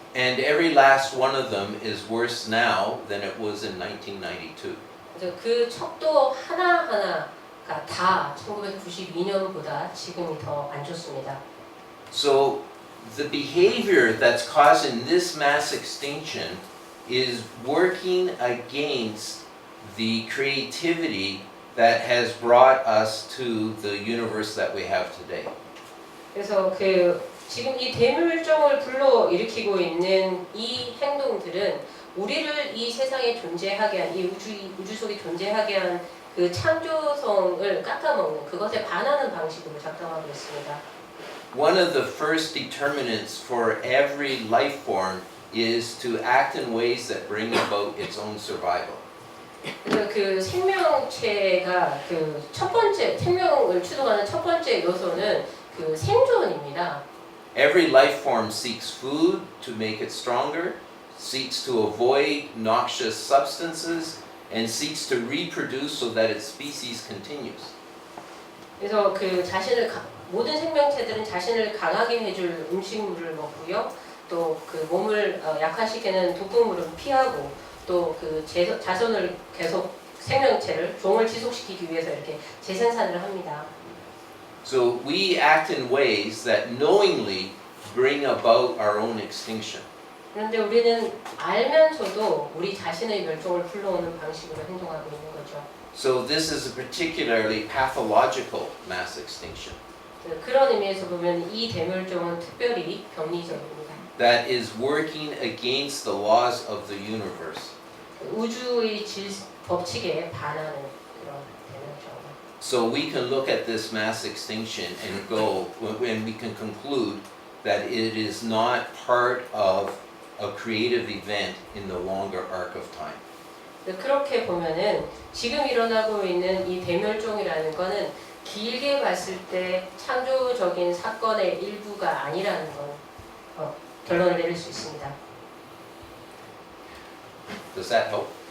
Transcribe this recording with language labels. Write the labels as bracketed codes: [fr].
[en] And every last one of them is worse now than it was in 1992. [ko] 그래서 그 척도 하나하나가 다 1992년보다 지금이 더 안 좋습니다. [en] So the behavior that's causing this mass extinction is working against the creativity that has brought us to the universe that we have today. [ko] 그래서 그 지금 이 대멸종을 불러일으키고 있는 이 행동들은 우리를 이 세상에 존재하게 한, 이 우주 속에 존재하게 한 그 창조성을 깎아먹는 그것에 반하는 방식으로 작동하고 있습니다. [en] One of the first determinants for every life form is to act in ways that bring about its own survival. [ko] 그래서 그 생명체가 그 첫 번째 생명을 추동하는 첫 번째 요소는 그 생존입니다. [en] Every life form seeks food to make it stronger, seeks to avoid noxious substances, and seeks to reproduce so that its species continues. [ko] 그래서 그 모든 생명체들은 자신을 강하게 해줄 음식물을 먹고요. 또 그 몸을 약화시키는 독극물을 피하고 또 그 자손을 계속 생명체를 종을 지속시키기 위해서 이렇게 재생산을 합니다. [en] So we act in ways that knowingly bring about our own extinction. [ko] 그런데 우리는 알면서도 우리 자신의 멸종을 불러오는 방식으로 행동하고 있는 거죠. [en] So this is a particularly pathological mass extinction [ko] 그런 의미에서 보면 이 대멸종은 특별히 병리적입니다. [en] that is working against the laws of the universe. [ko] 우주의 법칙에 반하는 그런 대멸종. [en] So we can look at this mass extinction and go, and we can conclude that it is not part of a creative event in the longer arc of time. [ko] 그렇게 보면은 지금 일어나고 있는 이 대멸종이라는 거는 길게 봤을 때 창조적인 사건의 일부가 아니라는 건 결론을 내릴 수 있습니다. [en] Does that help?